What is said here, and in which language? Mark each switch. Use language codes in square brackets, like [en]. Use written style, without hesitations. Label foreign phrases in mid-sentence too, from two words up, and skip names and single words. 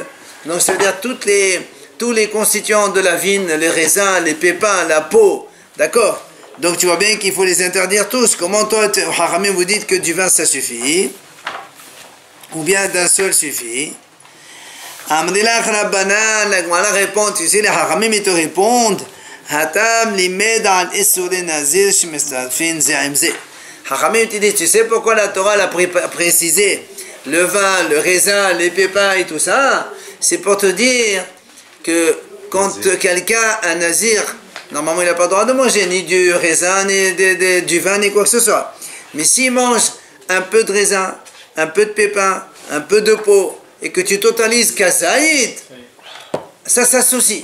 [fr] Donc ça veut dire tous les constituants de la vigne, les raisins, les pépins, la peau, d'accord? Donc tu vois bien qu'il faut les interdire tous. Comment toi, Hachamim, vous dites que du vin ça suffit? Ou bien d'un seul suffit? [arc] אמרי לך רבנן, [fr] la Gemara répond, tu sais, les Hachamim ils te répondent, [he] התם למד על איסורי נזיר שמצטרפין זה עם זה. [fr] Hachamim te dit, tu sais pourquoi la Torah l'a précisé le vin, le raisin, les pépins et tout ça? C'est pour te dire que quand quelqu'un, un nazir, normalement il n'a pas le droit de manger ni du raisin, ni du vin, ni quoi que ce soit. Mais s'il mange un peu de raisin, un peu de pépin, un peu de peau, et que tu totalises kazaïd, ça s'associe.